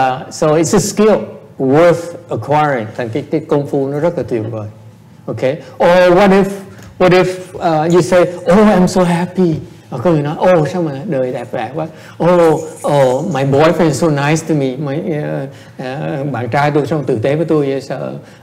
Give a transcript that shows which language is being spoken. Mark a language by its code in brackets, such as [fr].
[en] So it's a skill worth acquiring. [vi] Thành cái công phu nó rất là tuyệt vời. [en] Okay. Or what if you say, oh, I'm so happy. [vi] Có người nói, sao mà đời đẹp đẽ quá. [en] My boyfriend is so nice to me. [vi] Bạn trai tôi sao tử tế với tôi vậy sợ.